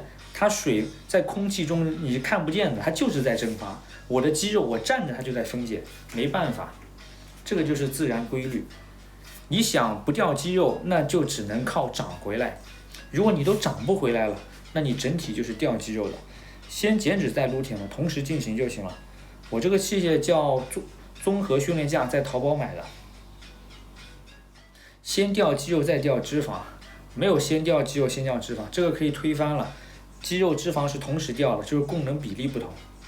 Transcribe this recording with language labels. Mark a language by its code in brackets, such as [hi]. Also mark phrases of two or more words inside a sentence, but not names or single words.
[zh] 它水在空氣中你是看不見的，它就是在蒸發。我的肌肉我站着它就在分解，沒辦法，這個就是自然規律。你想不掉肌肉，那就只能靠長回來。如果你都長不回來了，那你整體就是掉肌肉的。先減脂再擼鐵嘛，同時進行就行了。我這個器械叫綜合訓練架，在淘寶買的。先掉肌肉再掉脂肪，沒有先掉肌肉先掉脂肪，這個可以推翻了。肌肉脂肪是同時掉的，就是功能比例不同。